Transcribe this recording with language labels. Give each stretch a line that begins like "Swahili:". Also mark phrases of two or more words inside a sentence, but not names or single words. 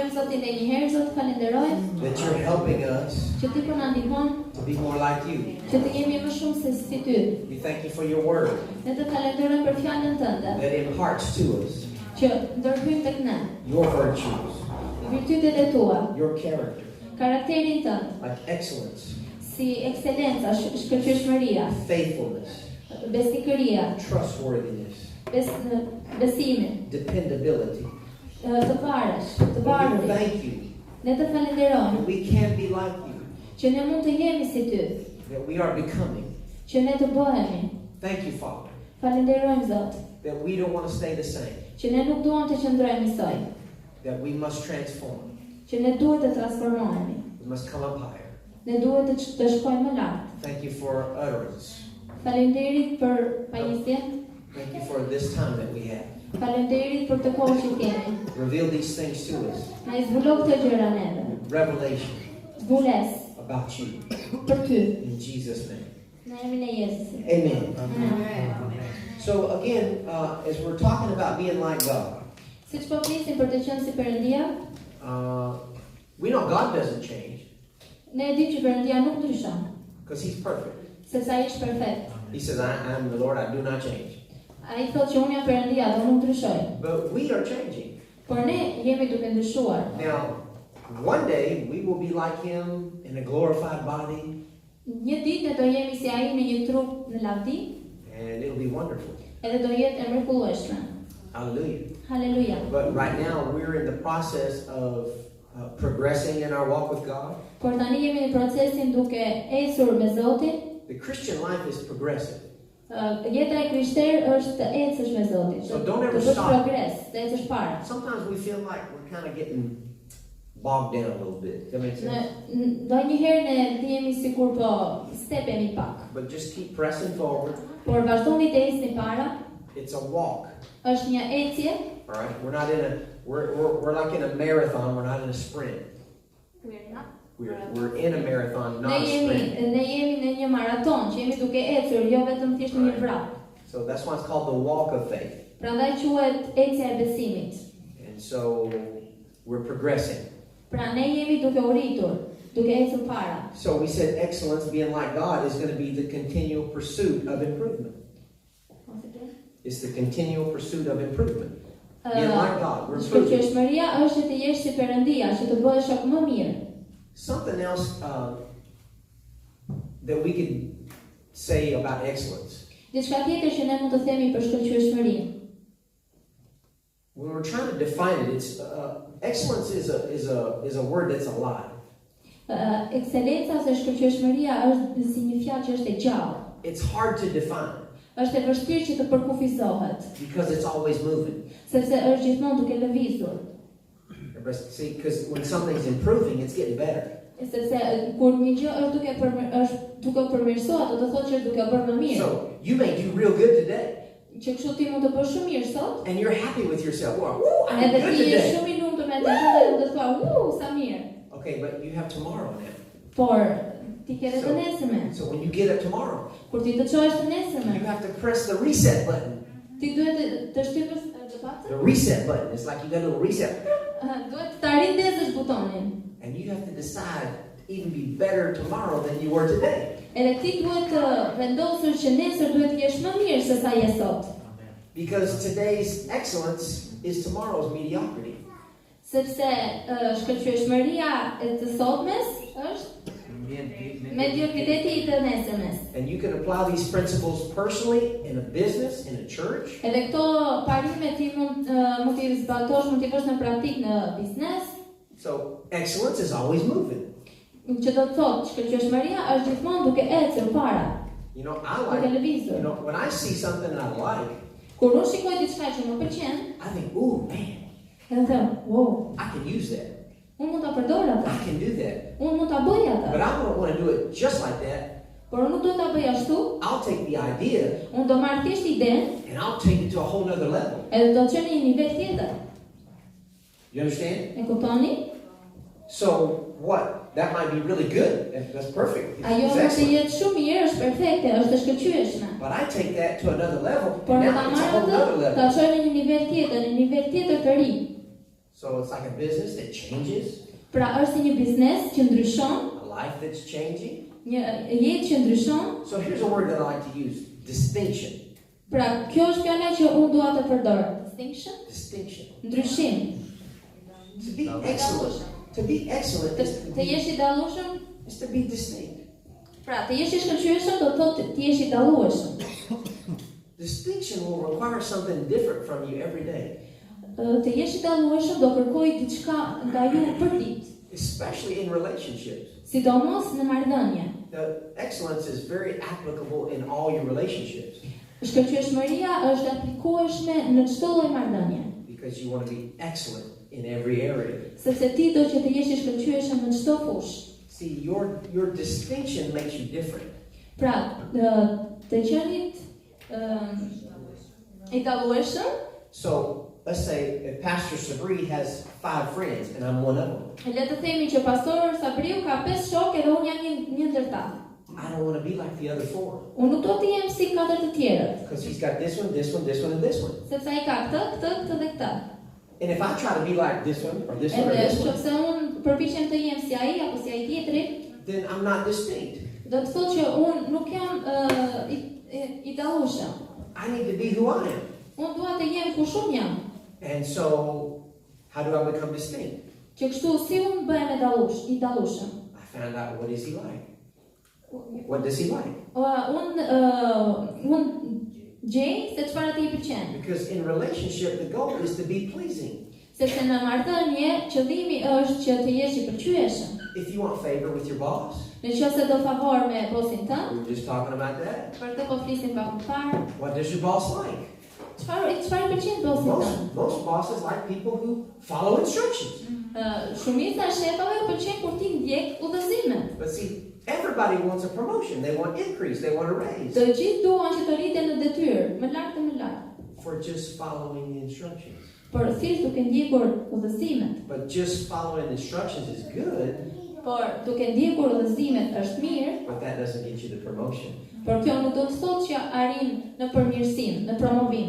Albanian: Zotin edhe një herë, Zot, falenderojmë.
English: That you're helping us
Albanian: Që ti po na ndihmon
English: to be more like you.
Albanian: që të jemi më shumë se si ty.
English: We thank you for your word
Albanian: Ne të falenderojmë për fjalën tënde,
English: that imparts to us
Albanian: që ndërhyjnë tek ne
English: your virtues,
Albanian: virtytet e tua,
English: your character,
Albanian: karakterin tënd,
English: like excellence,
Albanian: si ekscelenca, shkëlqyeshmëria,
English: faithfulness,
Albanian: besikëria,
English: trustworthiness,
Albanian: besimin,
English: dependability.
Albanian: të varesh, të
English: We
Albanian: varur.
English: thank you
Albanian: Ne të falenderojmë
English: that we can be like you,
Albanian: që ne mund të jemi si ty,
English: that we are becoming.
Albanian: që ne të bëhemi.
English: Thank you, Father,
Albanian: Falenderojmë Zot,
English: that we don't want to stay the same,
Albanian: që ne nuk duam të qëndrojmë njësoj,
English: that we must transform,
Albanian: që ne duhet të transformohemi,
English: we must come up higher.
Albanian: ne duhet të shkojmë më lart.
English: Thank you for utterance.
Albanian: Faleminderit për pajisje,
English: Thank you for this time that we have.
Albanian: faleminderit për të kohë që kemi.
English: Reveal these things to us.
Albanian: Na i zbulon këtë gjëra neve.
English: Revelation
Albanian: Zbules
English: about you.
Albanian: për ty.
English: In Jesus' name.
Albanian: Në emrin e Jezusit.
English: Amen.
Albanian: Amen.
English: So again, as we're talking about being like God,
Albanian: Siç po flisim për të qenë si Perëndia,
English: we know God doesn't change
Albanian: ne e dimë që Perëndia nuk ndryshon,
English: because He's perfect.
Albanian: sepse ai është perfekt.
English: He says, I am the Lord, I do not change.
Albanian: Ai thotë që unë jam Perëndia dhe unë nuk ndryshoj.
English: But we are changing.
Albanian: Por ne jemi duke ndryshuar.
English: Now, one day we will be like Him in a glorified body,
Albanian: Një ditë ne do jemi si ai në një trup në lavdi,
English: and it'll be wonderful.
Albanian: edhe do jetë e mrekullueshme.
English: Hallelujah.
Albanian: Halleluja.
English: But right now we're in the process of progressing in our walk with God.
Albanian: Por tani jemi në procesin duke ecur me Zotin.
English: The Christian life is progressive.
Albanian: Jeta e krishter është të ecësh me Zotin.
English: So don't ever
Albanian: të bësh
English: stop.
Albanian: progres, të ecësh para.
English: Sometimes we feel like we're kind of getting bogged down a little bit. That makes sense?
Albanian: Ndonjëherë ne ndihemi sikur po stepemi pak.
English: But just keep pressing forward.
Albanian: Por vazhdoni të ecni para.
English: It's a walk.
Albanian: Është një ecje.
English: All right. We're not in a we're like in a marathon. We're not in a sprint. We're in a marathon, not a sprint.
Albanian: Ne jemi në një maraton, që jemi duke ecur, jo vetëm thjesht në një vrap.
English: So that's why it's called the walk of faith.
Albanian: Prandaj quhet ecja e besimit.
English: And so we're progressing.
Albanian: Pra ne jemi duke u rritur, duke ecur para.
English: So we said excellence, being like God, is going to be the continual pursuit of improvement. It's the continual pursuit of improvement. Being like God, we're improving.
Albanian: Shkelqyeshmeria është të jesh si Perëndia, që të bëhesh akoma më mirë.
English: Something else that we could say about excellence.
Albanian: Diçka tjetër që ne mund të themi për shkelqyeshmërinë.
English: When we're trying to define it, it's excellence is a word that's alive.
Albanian: Ekscelenca ose shkelqyeshmëria është si një fjalë që është e gjallë.
English: It's hard to define
Albanian: Është e vështirë që të përkufizohet,
English: because it's always moving.
Albanian: sepse është gjithmonë duke lëvizur.
English: See, because when something's improving, it's getting better.
Albanian: Sepse kur një gjë është duke përmirësuar, do të thotë që është duke bërë më mirë.
English: So you may do real good today,
Albanian: Që kështu ti mund të bësh shumë mirë sot,
English: and you're happy with yourself. Wow, woo, I did
Albanian: edhe
English: good
Albanian: ti je
English: today.
Albanian: shumë i lumtur me atë gjë dhe do të thua, sa mirë."
English: Okay, but you have tomorrow now.
Albanian: Por ti ke edhe të nesërmen.
English: So when you get up tomorrow,
Albanian: Kur ti të çohesh të nesërmen,
English: you have to press the reset button.
Albanian: ti duhet të shtypësh
English: The reset button. It's like you got a little reset.
Albanian: duhet të rindezësh butonin.
English: And you have to decide to even be better tomorrow than you were today.
Albanian: Edhe ti duhet të vendosësh që nesër duhet të jesh më mirë se sa je sot.
English: Because today's excellence is tomorrow's mediocrity.
Albanian: Sepse shkëlqyeshmëria e të sotmes është mediokriteti i të nesërmes.
English: And you can apply these principles personally in a business, in a church.
Albanian: Edhe këto parime ti mund t'i zbatosh, mund t'i vësh në praktik në biznes.
English: So excellence is always moving.
Albanian: Që do të thotë, shkëlqyeshmëria është gjithmonë duke ecur para.
English: You know,
Albanian: Duke lëvizur.
English: you know, when I see something that I like,
Albanian: Kur unë shikoj diçka që më pëlqen,
English: I think, ooh, man,
Albanian: edhe them, wow,
English: I can use that.
Albanian: unë mund ta përdor atë.
English: I can do that.
Albanian: Unë mund ta bëj atë.
English: But I don't want to do it just like that.
Albanian: Por unë nuk do ta bëj ashtu.
English: I'll take the idea
Albanian: Unë do marr thjesht idenë,
English: and I'll take it to a whole nother level.
Albanian: edhe do të çoj në një nivel tjetër.
English: You understand?
Albanian: E kuptoni?
English: So what? That might be really good. That's perfect.
Albanian: Ajo
English: It's
Albanian: mund të
English: excellent.
Albanian: jetë shumë mirë, është perfekte, është e shkëlqyeshme.
English: But I take that to another level.
Albanian: Por
English: And
Albanian: ta
English: now it's a
Albanian: marr
English: whole nother
Albanian: atë,
English: level.
Albanian: ta çoj në një nivel tjetër të ri.
English: So it's like a business that changes,
Albanian: Pra është si një biznes që ndryshon,
English: a life that's changing.
Albanian: një jetë që ndryshon.
English: So here's a word that I like to use, distinction.
Albanian: Pra, kjo është fjala që unë dua të përdor.
English: Distinction? Distinction.
Albanian: Ndryshim.
English: To be excellent. To be excellent
Albanian: Të jesh I dallueshëm,
English: is to be distinct.
Albanian: pra, të jesh I shkëlqyeshëm do të thotë të jesh I dallueshëm.
English: Distinction will require something different from you every day.
Albanian: Të jesh I dallueshëm do kërkojë diçka nga ju për ditë,
English: Especially in relationships.
Albanian: sidomos në marrëdhënie.
English: The excellence is very applicable in all your relationships
Albanian: Shkelqyeshmëria është aplikueshme në çdo lloj marrëdhënie,
English: because you want to be excellent in every area.
Albanian: sepse ti do që të jesh I shkëlqyeshëm në çdo fushë.
English: See, your distinction makes you different.
Albanian: Pra, të qenit I dallueshëm,
English: So let's say if Pastor Sabri has 5 friends and I'm one of them.
Albanian: le të themi që pastor Sabriu ka 5 shokë edhe unë jam një ndër ta.
English: I don't want to be like the other 4
Albanian: Unë nuk do të jem si 4 të tjerët,
English: because he's got this one, this one, this one, and this one.
Albanian: sepse ai ka këtë dhe këtë.
English: And if I try to be like this one or this one or
Albanian: Edhe
English: this one,
Albanian: nëse unë përpiqem të jem si ai apo si ai tjetri,
English: then I'm not distinct.
Albanian: do të thotë që unë nuk jam I dallueshëm.
English: I need to be who I am.
Albanian: Unë dua të jem kush unë jam.
English: And so, how do I become distinct?
Albanian: Që kështu si unë bëhem I dallueshëm.
English: I found out what is he like. What does he like?
Albanian: Unë gjej se çfarë I pëlqen.
English: Because in relationship, the goal is to be pleasing.
Albanian: Sepse në marrëdhënie qëllimi është që të jesh I pëlqyeshëm.
English: If you want favor with your boss,
Albanian: Nëse do favor me bosin tënd,
English: we were just talking about that.
Albanian: për të po flisim pak më parë.
English: What does your boss like?
Albanian: Çfarë I pëlqen bosin tënd?
English: Most bosses like people who follow instructions.
Albanian: Shumica e shefave pëlqen kur ti ndjek udhëzimet.
English: But see, everybody wants a promotion. They want increase. They want a raise.
Albanian: Të gjithë duan që të rriten në detyrë, më lart e më lart.
English: For just following the instructions.
Albanian: Por thjesht duke ndjekur udhëzimet.
English: But just following the instructions is good,
Albanian: Por duke ndjekur udhëzimet është mirë,
English: but that doesn't get you the promotion.
Albanian: por kjo nuk do të thotë që arrin në përmirësim, në promovim.